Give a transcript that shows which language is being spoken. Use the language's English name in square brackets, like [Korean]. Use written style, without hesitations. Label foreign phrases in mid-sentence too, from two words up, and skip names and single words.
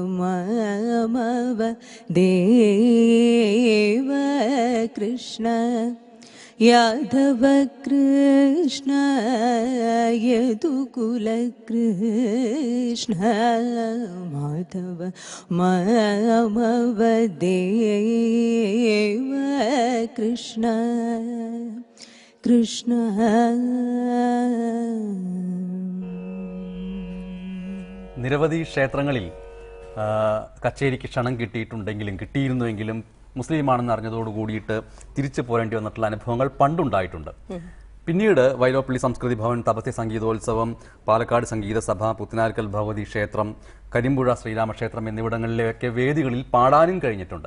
[Sanskrit] मामवदेव कृष्ण यादव कृष्ण यदुकुल कृष्ण माधव मामवदेव कृष्ण कृष्ण [Malayalam] നിരവധി ക്ഷേത്രങ്ങളിൽ കച്ചേരിക്ക് ക്ഷണം കിട്ടിയിരുന്നുവെങ്കിലും മുസ്ലിമാണെന്ന് അറിഞ്ഞതോട് കൂടിയിട്ട് തിരിച്ചു പോരേണ്ടി വന്നിട്ടുള്ള അനുഭവങ്ങൾ പണ്ടുണ്ടായിട്ടുണ്ട്. പിന്നീട് വൈലോപ്പള്ളി സംസ്കൃതി ഭവൻ, തപസ്യ സംഗീതോത്സവം, പാലക്കാട് സംഗീത സഭ, പുത്തനാർക്കൽ ഭഗവതി ക്ഷേത്രം, കരിമ്പുഴ ശ്രീരാമക്ഷേത്രം എന്നിവിടങ്ങളിലെയൊക്കെ വേദികളിൽ പാടാനും കഴിഞ്ഞിട്ടുണ്ട്.